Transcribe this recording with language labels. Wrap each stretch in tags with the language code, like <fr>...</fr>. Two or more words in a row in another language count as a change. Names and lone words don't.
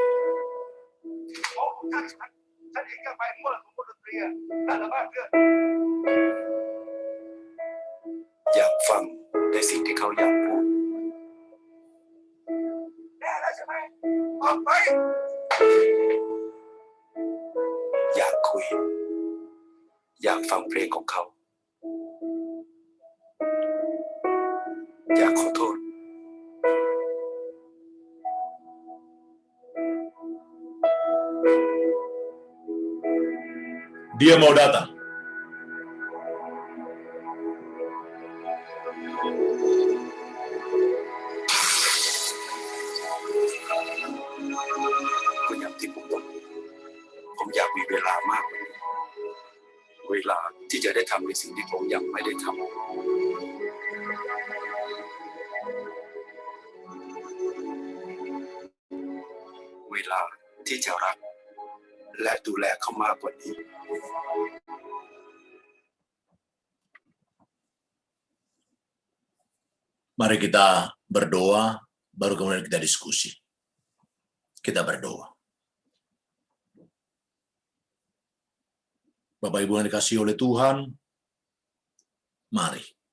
<th>อยากฟังในสิ่งที่เขาอยากพูด อยากคุย อยากฟังเพลงของเขา อยากขอโทษ</th> <id>Dia mau datang.</id> <th>ผมอยากมีเวลามากกว่านี้ เวลาที่จะได้ทำในสิ่งที่ผมยังไม่ได้ทำ เวลาที่จะรักและดูแลเขามากกว่านี้</th> <id>Mari kita berdoa, baru kemudian kita diskusi. Kita berdoa. Bapak Ibu yang dikasihi oleh Tuhan, mari.</id>